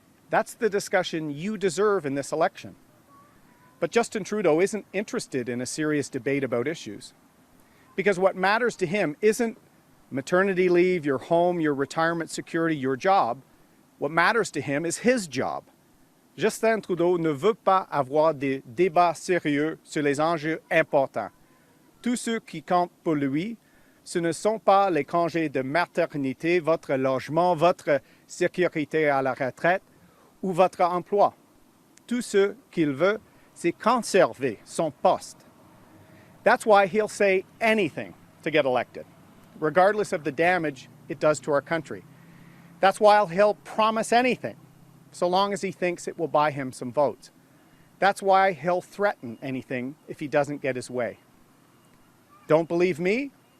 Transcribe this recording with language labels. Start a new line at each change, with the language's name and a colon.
English: That's the discussion you deserve in this election. But Justin Trudeau isn't interested in a serious debate about issues, because what matters to him isn't maternity leave, your home, your retirement security, your job. What matters to him is his job.
French: Justin Trudeau ne veut pas avoir des débats sérieux sur les enjeux importants. Tous ceux qui comptent pour lui, ce ne sont pas les congés de maternité, votre logement, votre sécurité à la retraite ou votre emploi. Tout ce qu'il veut, c'est conserver son poste.
English: That's why he'll say anything to get elected, regardless of the damage it does to our country. That's why he'll promise anything, so long as he thinks it will buy him some votes. That's why he'll threaten anything if he doesn't get his way. Don't believe me?